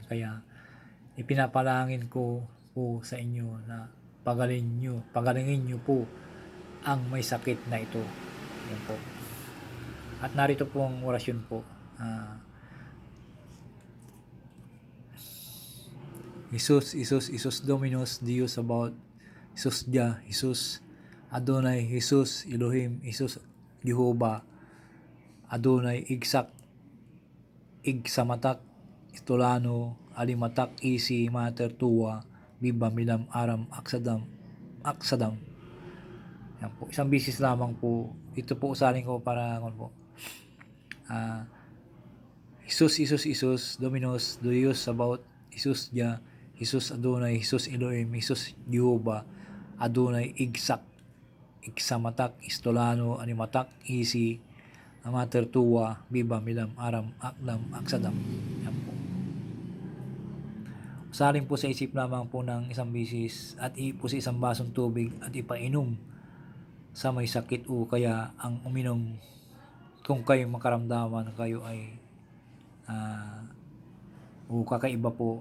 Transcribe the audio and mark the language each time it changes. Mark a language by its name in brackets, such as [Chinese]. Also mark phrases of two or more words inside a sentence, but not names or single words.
[Filipino] Kaya ipinapalangin ko po sa inyo na pagalingin nyo po ang may sakit na ito. Yan po. At narito po ang orasyon po. [Latin] Jesus Dominus Deus Sabaoth, Jesus Jah, Jesus Adonai, Jesus Elohim, Jesus Jehovah, Adonai Igsak, Igsamatak, Istolano, Alimatak, Isi, Mater Tua, Biba, Milam, Aram, Aksadam. [Filipino] Yan po. Isang bisis lamang po. Ito po usalin ko para po. [Latin] Jesus Dominus Deus Sabaoth, Jesus Jah, Jesus Adonai, Jesus Elohim, Jesus Jehovah, Adonai Igsak, Iksamatak, Istolano, Animatak, Isi, Amater Tuwa, Biba, Milam, Aram, Aklam, Aksadam. [Filipino] Yan po. Usaling po sa isip lamang po ng isang bisis at ipo sa isang basong tubig at ipainom sa may sakit o kaya ang uminom kung kayo makaramdaman kayo ay o kakaiba po.